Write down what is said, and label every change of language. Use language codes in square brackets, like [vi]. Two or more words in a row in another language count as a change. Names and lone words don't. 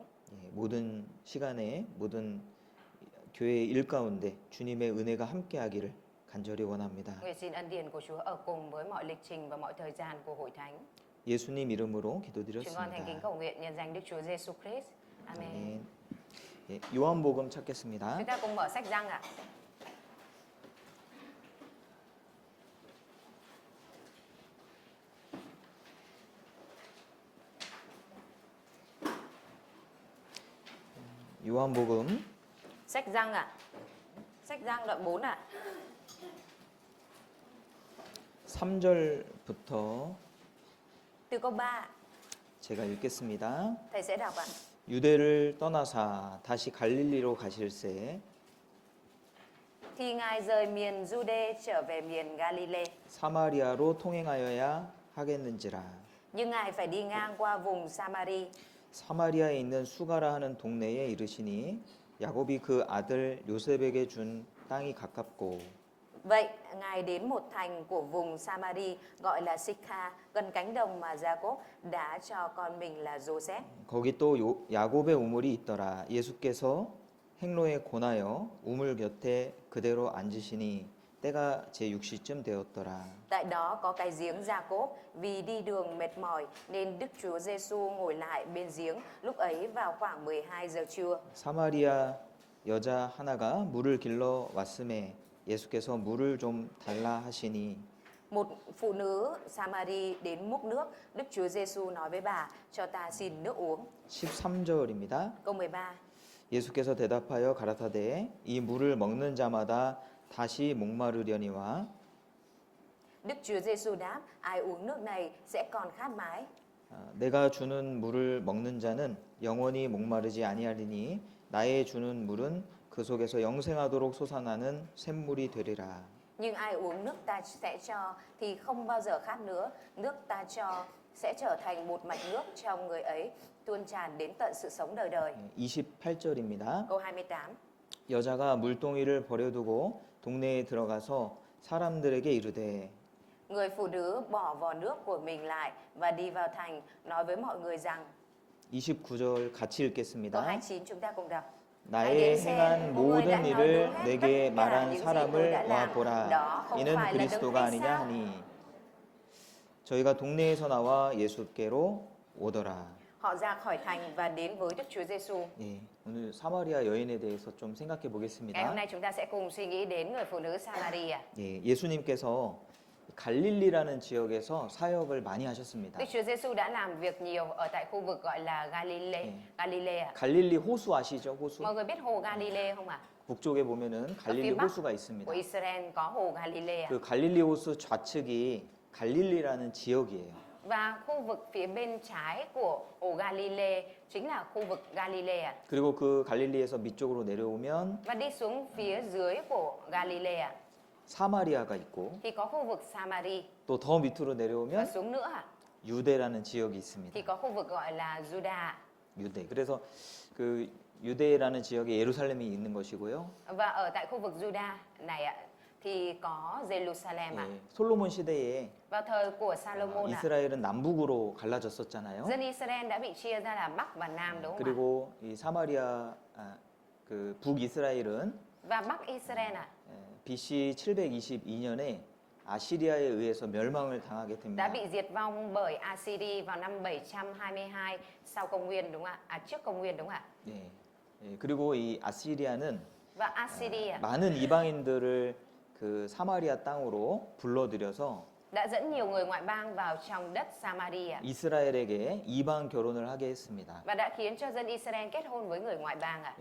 [ko] 예, 모든 시간에 모든 교회의 일 가운데 주님의 은혜가 함께하기를 간절히 원합니다. [vi] Nguyện xin ân điển của Chúa ở cùng với mọi lịch trình và mọi thời gian của hội thánh. [ko] 예수님 이름으로 [vi] Chúng con thành kính [ko] 기도드렸습니다. [vi] cầu nguyện nhân danh Đức Chúa Giêsu Christ. Amen. [ko] 아멘. 예, 요한복음 찾겠습니다. [vi] Chúng ta cùng mở sách Giăng ạ. [ko] 요한복음 [vi] Sách Giăng ạ. Sách Giăng đoạn 4 ạ. [ko] 3절부터 [vi] Từ câu 3 [ko] 제가 읽겠습니다. [vi] thầy sẽ đọc ạ. [ko] 유대를 떠나사 다시 갈릴리로 가실새 [vi] Thì Ngài rời miền Jude trở về miền Galilee, [ko] 사마리아로 통행하여야 하겠는지라. [vi] nhưng Ngài phải đi ngang qua vùng Samari. [ko] 사마리아에 있는 수가라 하는 동네에 이르시니 야곱이 그 아들 요셉에게 준 땅이 가깝고 [vi] Vậy Ngài đến một thành của vùng Samari gọi là Sikha, gần cánh đồng mà Jacob đã cho con mình là Joseph. [ko] 거기 또 야곱의 우물이 있더라. 예수께서 행로에 권하여 우물 곁에 그대로 앉으시니 때가 제6시쯤 되었더라. [vi] Tại đó có cái giếng Jacob, vì đi đường mệt mỏi nên Đức Chúa Giêsu ngồi lại bên giếng. Lúc ấy vào khoảng 12 giờ trưa. [ko] 사마리아 여자 하나가 물을 길러 왔음에 예수께서 물을 좀 달라 하시니 [vi] Một phụ nữ Samari đến múc nước, Đức Chúa Giêsu nói với bà, cho ta xin nước uống. [ko] 13절입니다. [vi] Câu 13. [ko] 예수께서 대답하여 가라사대 이 물을 먹는 자마다 다시 목마르려니와 [vi] Đức Chúa Giêsu đáp, ai uống nước này sẽ còn khát mãi. [ko] 내가 주는 물을 먹는 자는 영원히 목마르지 아니하리니 나의 주는 물은 그 속에서 영생하도록 솟아나는 샘물이 되리라. [vi] Nhưng ai uống nước ta sẽ cho thì không bao giờ khát nữa. Nước ta cho sẽ trở thành một mạch nước trong người ấy, tuôn tràn đến tận sự sống đời đời. [ko] 28절입니다. [vi] Câu 28. [ko] 여자가 물동이를 버려두고 동네에 들어가서 사람들에게 이르되 [vi] Người phụ nữ bỏ vò nước của mình lại và đi vào thành nói với mọi người rằng. [ko] 29절 같이 [vi] Câu [ko] 읽겠습니다. [vi] 29 chúng ta cùng đọc. [ko] 나의 [vi] xem [ko] 행한 [vi] một người đã [ko] 모든 [vi] nói [ko] 일을 [vi] đúng hết [ko] 내게 [vi] tất cả [ko] 말한 [vi] những gì tôi [ko] 사람을 [vi] đã làm. [ko] 와보라. [vi] Đó không [ko] 이는 [vi] phải là Đấng [ko] 그리스도가 [vi] hay [ko] 아니냐 [vi] sao? [ko] 하니 저희가 동네에서 나와 예수께로 오더라. [vi] Họ ra khỏi thành và đến với Đức Chúa Giêsu. [ko] 예, 오늘 사마리아 여인에 대해서 좀 생각해 [vi] Ngày hôm [ko] 보겠습니다. [vi] nay chúng ta sẽ cùng suy nghĩ đến người phụ nữ Samaria. [ko] 예, 예수님께서 갈릴리라는 지역에서 사역을 많이 하셨습니다. [vi] Đức Chúa Giêsu đã làm việc nhiều ở tại khu vực gọi là Galilee. [ko] 갈릴리 호수 아시죠? 호수? [vi] Mọi người biết hồ Galilee không ạ? [ko] 북쪽에 보면은 [vi] Ở [ko] 갈릴리 [vi] phía bắc [ko] 호수가 있습니다. [vi] của Israel có hồ Galilee. [ko] 그 갈릴리 호수 좌측이 갈릴리라는 지역이에요. [vi] Và khu vực phía bên trái của hồ Galilee chính là khu vực Galilee. [ko] 그리고 그 갈릴리에서 밑쪽으로 내려오면 [vi] Và đi xuống phía dưới của Galilee [ko] 사마리아가 있고 [vi] thì có khu vực Samari. [ko] 또 더 밑으로 [vi] Và [ko] 내려오면 [vi] xuống nữa [ko] 유대라는 지역이 [vi] thì [ko] 있습니다. [vi] có khu vực gọi là Juda. [ko] 유대. 그래서 그 유대라는 지역에 예루살렘이 있는 것이고요. [vi] Và ở tại khu vực Juda này ạ thì có Jerusalem ạ. [ko] 예, 솔로몬 시대에 [vi] Vào thời của Salomon ạ, [ko] 이스라엘은 남북으로 갈라졌었잖아요. [vi] dân Israel đã bị chia ra là Bắc và Nam đúng không ạ? [ko] 그리고 이 사마리아 그 북이스라엘은 [vi] Và Bắc Israel ạ [ko] BC 722년에 아시리아에 의해서 멸망을 당하게 [vi] đã [ko] 됩니다. [vi] bị diệt vong bởi Assyria vào năm 722 sau công nguyên đúng không ạ? Trước công nguyên đúng không ạ? [ko] 예, 예, 그리고 이 아시리아는 [vi] Và Assyria [ko] 많은 이방인들을 그 사마리아 땅으로 불러들여서 [vi] đã dẫn nhiều người ngoại bang vào trong đất Samaria [ko] 이스라엘에게 이방 결혼을 하게 했습니다. [vi] và đã khiến cho dân Israel kết hôn với người ngoại bang ạ.